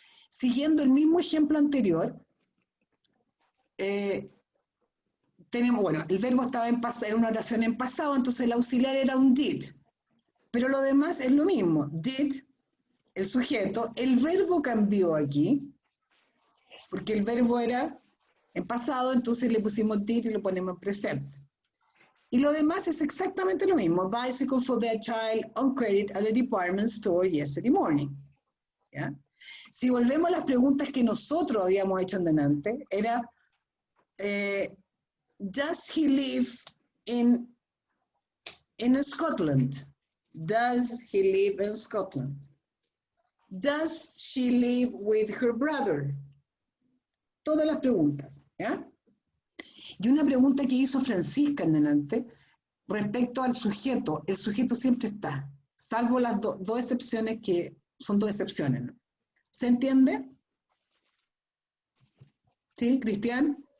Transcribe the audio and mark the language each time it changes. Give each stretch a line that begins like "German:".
Spanish: Siguiendo el mismo ejemplo anterior, tenemos, bueno, el verbo estaba era una oración en pasado, entonces el auxiliar era un did. Pero lo demás es lo mismo. Did, el sujeto, el verbo cambió aquí, porque el verbo era en pasado, entonces le pusimos did y lo ponemos en presente. Y lo demás es exactamente lo mismo.
English: Bicycle for their child on credit at the department store yesterday morning.
Spanish: ¿Ya? Si volvemos a las preguntas que nosotros habíamos hecho en delante, era,
English: does he live in Scotland? Does he live in Scotland? Does she live with her brother?
Spanish: Todas las preguntas, ¿ya? Y una pregunta que hizo Francisca en delante, respecto al sujeto, el sujeto siempre está, salvo las dos excepciones que son dos excepciones, ¿no? ¿Se entiende? ¿Sí, Cristian?